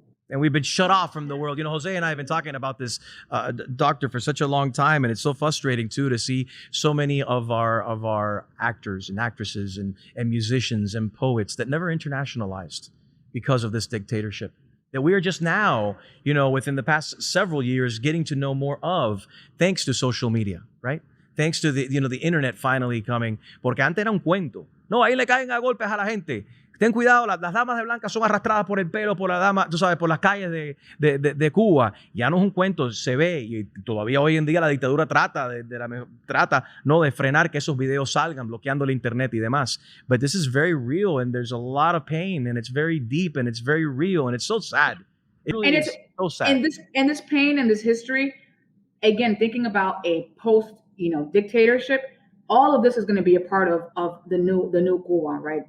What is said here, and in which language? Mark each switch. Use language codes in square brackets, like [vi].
[en] And we've been shut off from the world. You know, Jose and I have been talking about this, doctor, for such a long time, and it's so frustrating too to see so many of our actors and actresses and musicians and poets that never internationalized because of this dictatorship. That we are just now, you know, within the past several years, getting to know more of, thanks to social media, right? Thanks to the internet finally coming. [es] Porque antes era un cuento. No, ahí le caen a golpes a la gente. Ten cuidado, las damas de blanca son arrastradas por el pelo por la dama, tú sabes, por las calles de Cuba. Ya no es un cuento, se ve, y todavía hoy en día la dictadura trata de frenar que esos videos salgan, bloqueando el internet y demás. [en] But this is very real, and there's a lot of pain, and it's very deep, and it's very real, and it's so sad. It really is so sad. And this pain and this history, again, thinking about a post, dictatorship, all of this is going to be a part of the new Cuba, right?